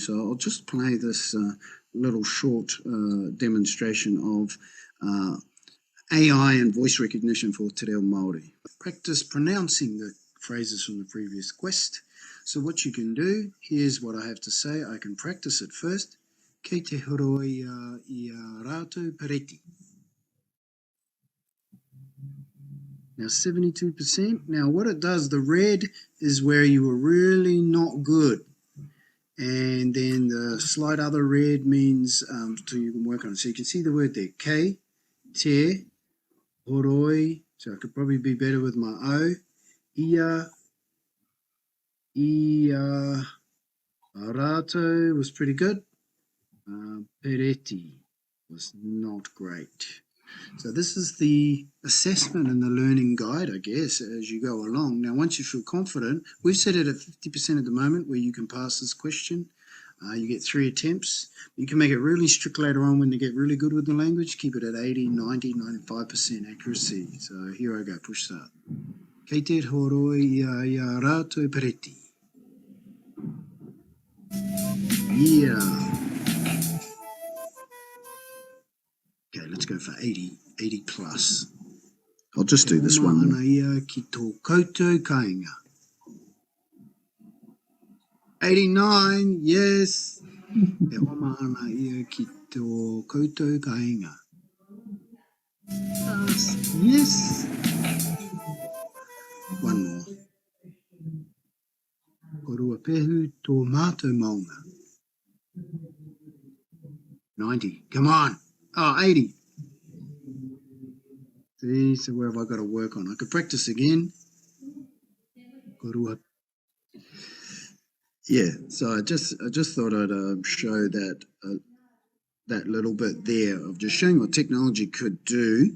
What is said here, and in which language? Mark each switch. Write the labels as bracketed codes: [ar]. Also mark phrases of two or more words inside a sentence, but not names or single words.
[en] So I'll just play this little short demonstration of AI and voice recognition for Te Reo Māori. Practice pronouncing the phrases from the previous quest. So what you can do, here's what I have to say. I can practice it first. [mi] Kei te horoi I a rātou pereti. [en] Now 72%. Now what it does, the red is where you were really not good. And then the slight other red means so you can work on it. So you can see the word there. [mi] Kei te horoi. [en] So I could probably be better with my O. [mi] I a rātou [en] was pretty good. Pereti was not great. So this is the assessment and the learning guide, I guess, as you go along. Now, once you feel confident, we've set it at 50% at the moment where you can pass this question. You get 3 attempts. You can make it really strict later on when you get really good with the language. Keep it at 80, 90, 95% accuracy. So here I go, push start. [mi] Kei te horoi I a rātou pereti. [en] Yeah. Okay, let's go for 80 plus. I'll just do this one. [mi] Ana ia ki tō koutou kāinga. [en] 89, yes. [mi] E oma ana ia ki tō koutou kāinga. [en] Yes. One more. [mi] Korua pehu tō mātou maunga. [en] 90, come on. Oh, 80. See, so where have I got to work on? I could practice again. Yeah, so I just thought I'd show that that little bit there of just showing what technology could do.